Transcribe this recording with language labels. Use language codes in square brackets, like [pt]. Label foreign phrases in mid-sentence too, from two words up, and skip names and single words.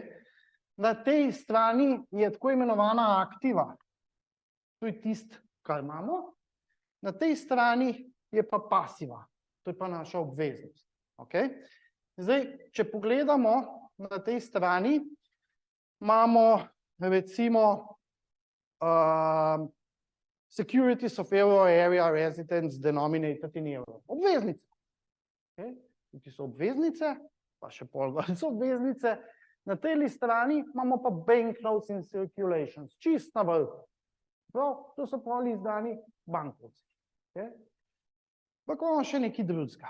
[sl] Na tej strani je tako imenovana aktiva. To je tisto, kar imamo. Na tej strani je pa pasiva. To je pa naša obveznost. Okay? Zdaj, če pogledamo na tej strani, imamo recimo [en] securities of euro area residents denominated in euro. [sl] Obveznice. Okay? Tukaj so obveznice, pa še pol so obveznice. Na tej strani imamo pa [en] banknotes in circulations, [sl] čist na vrhu. To so poli izdani bankovci. Okay? Pa imamo še nekaj drugega.